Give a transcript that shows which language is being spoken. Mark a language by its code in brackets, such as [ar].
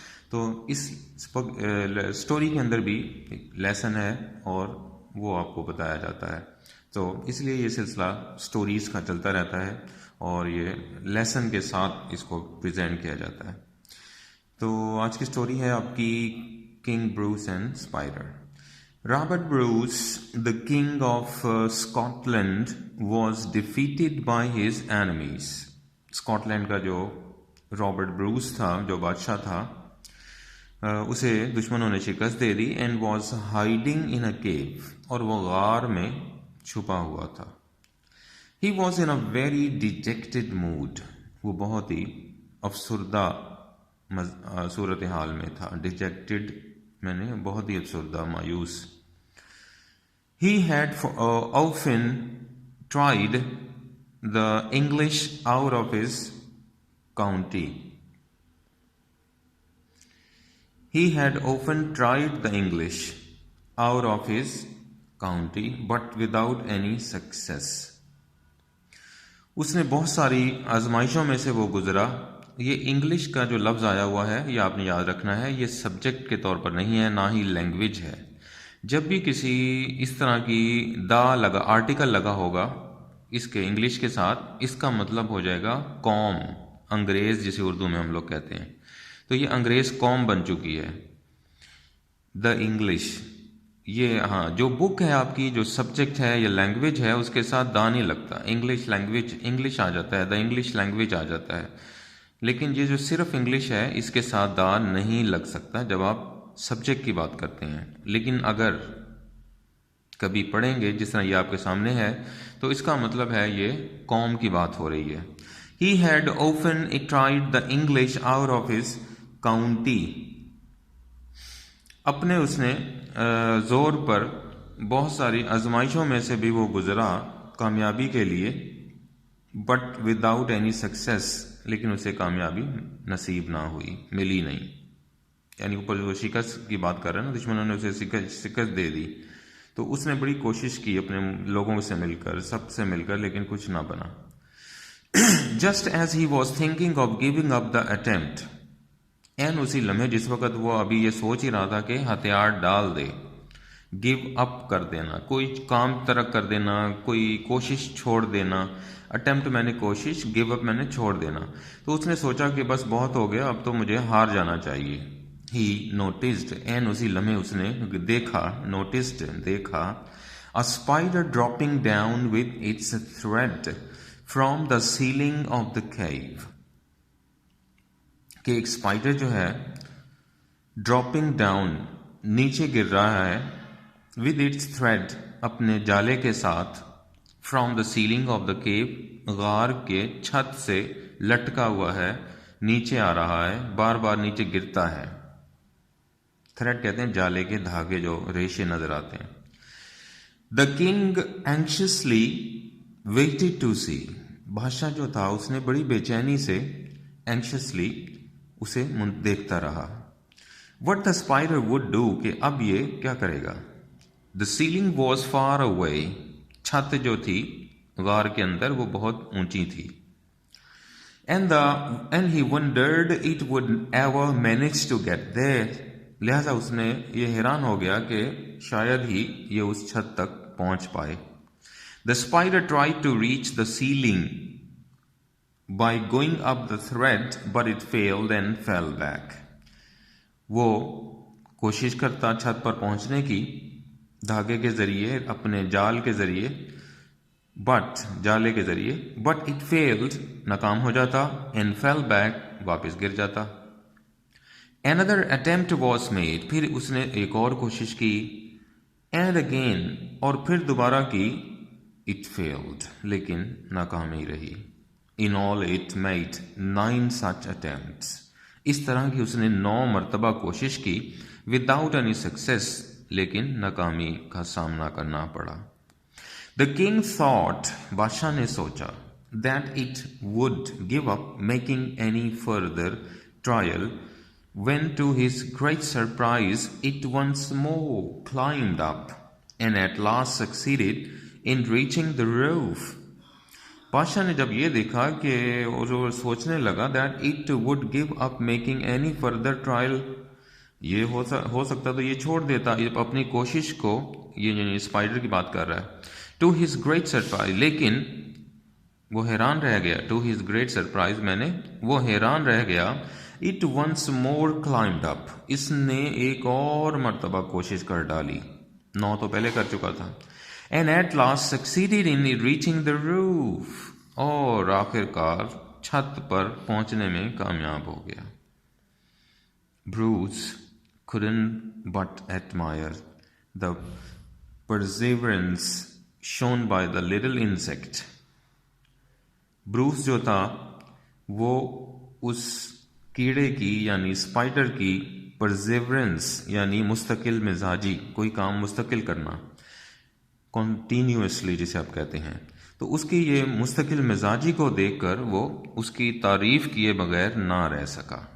[ur] تو اس سٹوری کے اندر بھی لیسن ہے اور وہ آپ کو بتایا جاتا ہے. تو اس لیے یہ سلسلہ سٹوریز کا چلتا رہتا ہے اور یہ لیسن کے ساتھ اس کو پریزنٹ کیا جاتا ہے. تو آج کی سٹوری ہے آپ کی king Bruce and spider. [en] Robert Bruce, the king of Scotland, was defeated by his enemies. [ur] Scott land کا جو رابرٹ بروس تھا, جو بادشاہ تھا, اسے دشمنوں نے شکست دے دی. [en] and was hiding in a cave, [ur] اور وہ غار میں چھپا ہوا تھا. [en] he was in a very dejected mood, [ur] وہ بہت ہی افسردہ صورت حال میں تھا. ڈیجیکٹڈ میں نے بہت ہی افسردہ, مایوس. [en] He had often tried the English out of his county. He had often tried the English out of his county, but without any success. [ur] اس نے بہت ساری آزمائشوں میں سے وہ گزرا. یہ انگلش کا جو لفظ آیا ہوا ہے یہ آپ نے یاد رکھنا ہے, یہ سبجیکٹ کے طور پر نہیں ہے, نہ ہی لینگویج ہے. جب بھی کسی اس طرح کی آرٹیکل لگا ہوگا اس کے انگلش کے ساتھ, اس کا مطلب ہو جائے گا قوم, انگریز جسے اردو میں ہم لوگ کہتے ہیں. تو یہ انگریز قوم بن چکی ہے. دا انگلش, یہ جو بک ہے آپ کی, جو سبجیکٹ ہے یا لینگویج ہے, اس کے ساتھ دا نہیں لگتا. انگلش لینگویج, انگلش آ جاتا ہے, دا انگلش لینگویج آ جاتا ہے. لیکن یہ جو صرف انگلش ہے اس کے ساتھ دا نہیں لگ سکتا جب آپ سبجیکٹ کی بات کرتے ہیں. لیکن اگر کبھی پڑھیں گے جس طرح یہ آپ کے سامنے ہے تو اس کا مطلب ہے یہ قوم کی بات ہو رہی ہے. [en] He had often tried the English out of his county. [ur] اپنے اس نے زور پر بہت ساری آزمائشوں میں سے بھی وہ گزرا کامیابی کے لیے. [en] But without any success, [ur] لیکن اسے کامیابی نصیب نہ ہوئی, ملی نہیں. یعنی اوپر وہ شکست کی بات کر رہے ہیں نا, دشمنوں نے اسے شکست دے دی. تو اس نے بڑی کوشش کی اپنے لوگوں سے مل کر, سب سے مل کر, لیکن کچھ نہ بنا. [en] just as he was thinking of giving up the attempt, [ur] N اسی لمحے جس وقت وہ ابھی یہ سوچ ہی رہا تھا کہ ہتھیار ڈال دے. گیو اپ کر دینا, کوئی کام ترک کر دینا, کوئی کوشش چھوڑ دینا. اٹیمپٹ میں نے کوشش, گیو اپ میں نے چھوڑ دینا. تو اس نے سوچا کہ بس بہت ہو گیا, اب تو مجھے ہار جانا چاہیے. [en] He noticed, and [ur] اسی لمحے اس نے دیکھا, [en] noticed [ur] دیکھا, [en] a spider dropping down with its thread from the ceiling of the cave. [ur] کہ ایک اسپائڈر جو ہے [en] dropping down, [ur] نیچے گر رہا ہے, [en] with its thread, [ur] اپنے جالے کے ساتھ, [en] from the ceiling of the cave, [ur] غار کے چھت سے لٹکا ہوا ہے، نیچے آ رہا ہے، بار بار نیچے گرتا ہے. تھریڈ کہتے ہیں جالے کے دھاگے جو ریشے نظر آتے ہیں. [en] The king anxiously waited to see. [ur] بادشاہ جو تھا اس نے بڑی بے چینی سے anxiously اسے دیکھتا رہا. [en] What the spider would do [ur] کہ اب یہ کیا کرے گا. [en] The ceiling was far away. [ur] چھت جو تھی غار کے اندر وہ بہت اونچی تھی. [en] And he wondered it would ever manage to get there. [ur] لہذا اس نے یہ حیران ہو گیا کہ شاید ہی یہ اس چھت تک پہنچ پائے. [en] The spider tried to reach the ceiling by going up the thread, but it failed and fell back. [ur] وہ کوشش کرتا چھت پر پہنچنے کی دھاگے کے ذریعے، اپنے جال کے ذریعے، جالے کے ذریعے، [en] but it failed [ur] ناکام ہو جاتا، [en] and fell back [ur] واپس گر جاتا. [en] Another attempt was made. [ur] پھر اس نے ایک اور کوشش کی. [en] And again. [ur] اور پھر دوبارہ کی. [en] It failed. [ur] لیکن ناکامی رہی. [en] In all it made 9 such attempts. [ur] اس طرح کی اس نے 9 مرتبہ کوشش کی. [en] Without any success. [ur] لیکن ناکامی کا سامنا کرنا پڑا. [en] The king thought. [ur] بادشاہ نے سوچا. [en] That it would give up making any further trial. When to his great surprise it once more climbed up and at last succeeded in reaching the roof. [ur] بادشاہ نے جب یہ دیکھا کہ وہ سوچنے لگا [en] that it would give up making any further trial، [ur] یہ ہو سکتا تو یہ چھوڑ دیتا اپنی کوشش کو، یہ اسپائڈر کی بات کر رہا ہے. [en] To his great surprise، [ur] لیکن وہ حیران رہ گیا. [en] To his great surprise [ur] وہ حیران رہ گیا. [en] It once more climbed up. [ur] اس نے ایک اور مرتبہ کوشش کر ڈالی. 9 تو پہلے کر چکا تھا. [en] And at last succeeded in reaching the roof. [ur] اور آخر کار چھت پر پہنچنے میں کامیاب ہو گیا. [en] Bruce couldn't but admire the perseverance shown by the little insect. [ur] Bruce جو تھا وہ اس کیڑے کی یعنی اسپائڈر کی پرزیورنس یعنی مستقل مزاجی، کوئی کام مستقل کرنا، کنٹینیوسلی جسے آپ کہتے ہیں، تو اس کی یہ مستقل مزاجی کو دیکھ کر وہ اس کی تعریف کیے بغیر نہ رہ سکا.